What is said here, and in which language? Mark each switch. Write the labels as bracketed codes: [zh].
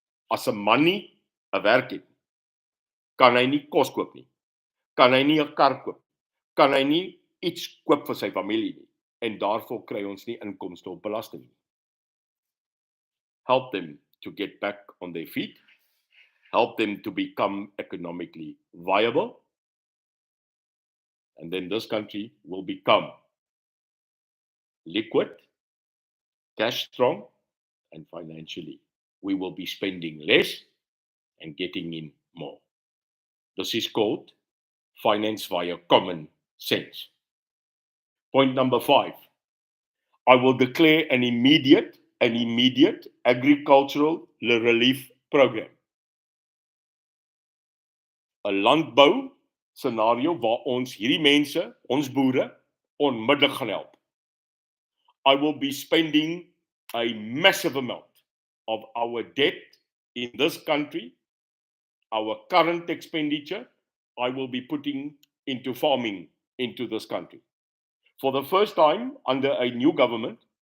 [af] As 'n man nie 'n werk het, kan hy nie kos koop nie, kan hy nie 'n kar koop, kan hy nie iets koop vir sy familie nie, en daarvoor kry ons nie inkomste op belasting nie. [en] Help them to get back on their feet, help them to become economically viable, and then this country will become liquid, cash strong, and financially. We will be spending less and getting in more. This is called finance via common sense. Point number 5. I will declare an immediate agricultural relief program. [af] 'n Landbou scenario waar ons hierdie mense, ons boere, onmiddellik gaan help. [en] I will be spending a massive amount of our debt in this country, our current expenditure, I will be putting into farming into this country. For the first time under a new government,